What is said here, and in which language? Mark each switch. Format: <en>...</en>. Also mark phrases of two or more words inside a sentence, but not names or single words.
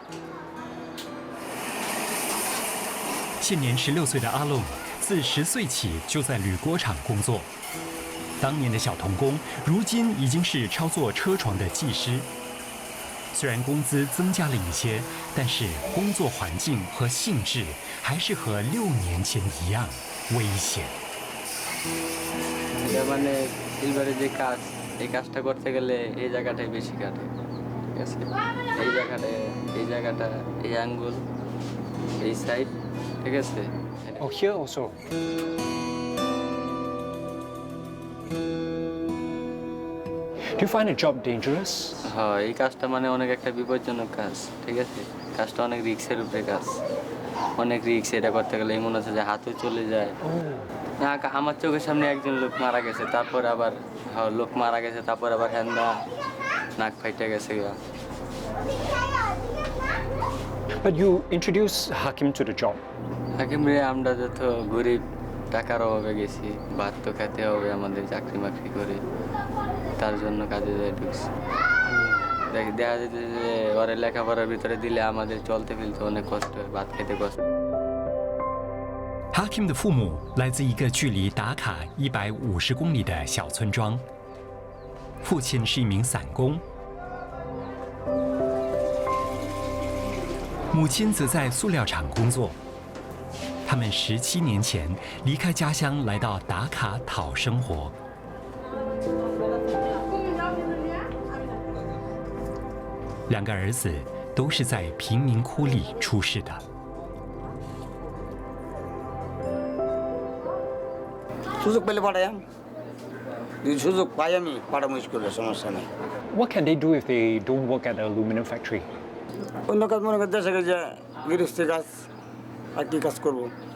<zh>现年16岁的阿龙，自10岁起就在铝锅厂工作。当年的小童工，如今已经是操作车床的技师。虽然工资增加了一些，但是工作环境和性质还是和6年前一样危险。</zh> <bn>মানে সিলভারের যে কাজ, এই কাজটা করতে গেলে এই জায়গাটাই বেশি কাটে, ঠিক আছে? এই জায়গাটা, এই আঙ্গুল, এই সাইড, ঠিক আছে?</bn> <en>Oh, here also. Do you find a job dangerous?</en> <bn>হ্যাঁ, এই কাজটা মানে অনেক একটা বিপজ্জনক কাজ, ঠিক আছে? কাজটা অনেক রিস্কের উপরে কাজ, অনেক রিস্ক। এটা করতে গেলে মনে হচ্ছে যে হাতও চলে যায়। আমার চোখের সামনে একজন লোক মারা গেছে, তারপর আবার লোক মারা গেছে, তারপর আবার হ্যান্ডা নাক ফাইটে গেছে।</bn> <en>But you introduce Hakim to the job.</en> <bn>হাকিম রে আমরা যত গরিব, টাকার অভাবে গেছি, ভাত তো খেতে হবে আমাদের, চাকরি বাকরি করে, তার জন্য কাজে যায় ঢুকছি। দেখা যেতে যে ওরে লেখাপড়ার ভিতরে দিলে আমাদের চলতে ফেলতে অনেক কষ্ট হয়, ভাত খেতে কষ্ট।</bn> <zh>Hakim 的父母来自一个距离达卡150公里的小村庄，父亲是一名散工，母亲则在塑料厂工作。他们17年前离开家乡，来到达卡讨生活。2个儿子都是在贫民窟里出世的。</zh> <bn>সুযোগ পেলে পাঠাই, যদি সুযোগ পাই আমি পাঠাবো স্কুলে, সমস্যা নেই।</bn> <en>What can they do if they don't work at the aluminum factory?</en> <bn>অন্য কাজ মনে করতে দেশে যে গৃহস্থী কাজ, আর কি কাজ করবো।</bn>